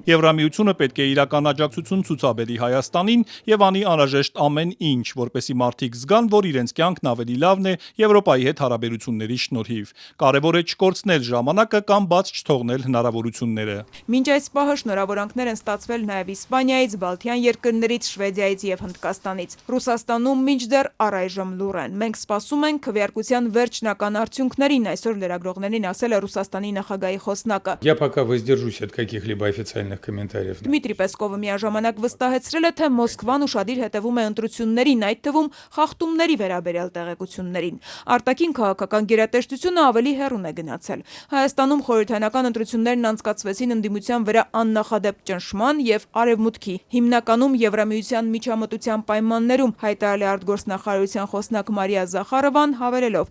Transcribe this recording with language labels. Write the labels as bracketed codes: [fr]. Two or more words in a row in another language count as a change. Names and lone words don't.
[hy] Եվրամիությունը պետք է իրական աջակցություն ցուցաբերի Հայաստանին եւ անի անհրաժեշտ ամեն ինչ, որպեսզի մարդիկ զգան, որ իրենց կյանքն ավելի լավն է Եվրոպայի հետ հարաբերությունների շնորհիվ։ Կարևոր է չկորցնել ժամանակը կամ բաց չթողնել հնարավորությունները։ Մինչ այս պահը շնորհավորանքներ են ստացվել նաև Իսպանիայից, Բալթյան երկրներից, Շվեդիայից եւ Հնդկաստանից։ Ռուսաստանում մինչդեռ առայժմ լուռ են։ Մենք սպասում ենք քվեարկության վերջնական արդյունքներին, այսօր լրագրողներին ասել է Ռուսաստանի նախագահի խոսնակը։ [ru] Я пока воздержусь от каких-либо официальных комментариев. [hy] Դմիտրի Պեսկովը միաժամանակ վստահեցրել է, թե Մոսկվան ուշադիր հետևում է ընտրություններին, այդ թվում խախտումների վերաբերյալ տեղեկություններին։ Արտաքին քաղաքական գերատեսչությունը ավելի հեռուն է գնացել։ Հայաստանում խորհրդարանական ընտրություններն անցկացվեցին ընդդիմության վրա աննախադեպ ճնշման եւ արևմուտքի, հիմնականում Եվրամիության միջամտության պայմաններում, հայտարարել է արտգործնախարարության խոսնակ Մարիա Զախարովան, հավելելով.